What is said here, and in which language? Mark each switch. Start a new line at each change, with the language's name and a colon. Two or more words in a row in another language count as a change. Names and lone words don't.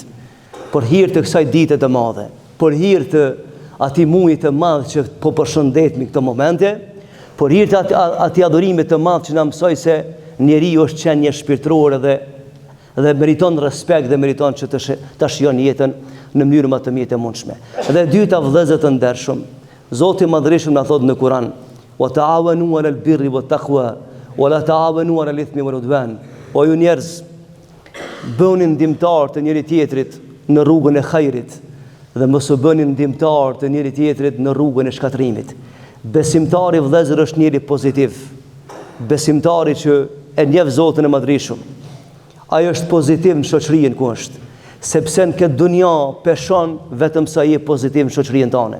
Albanian: Për hir të kësaj dite të madhe, për hir të atij muaji të madh që po përshëndetemi këto momente, për hir të atij adhurimi të madh që na mësoi se njeriu është qenie shpirtërore dhe meriton respekt dhe meriton që të shijon jetën në mënyrë më të mirë të mundshme. Dhe dyta, vëllezër të ndershëm, Zoti i Madhërisht na thotë në Kur'an:
Arabic: "وتعاونوا على البر والتقوى ولا تعاونوا على الإثم والعدوان."
Albanian: O ju njerëz, bëni ndihmtar të njëri tjetrit në rrugën e hajrit dhe mos u bëni ndihmtar të njëri tjetrit në rrugën e shkatërimit. Besimtari, vëllezër, është njëri pozitiv. Besimtari që e njeh Zotin e Madhërisht, ai është pozitiv në shoqërinë ku është, sepse në këtë dunja peshon vetëm sa i je pozitiv në shoqërinë tonë.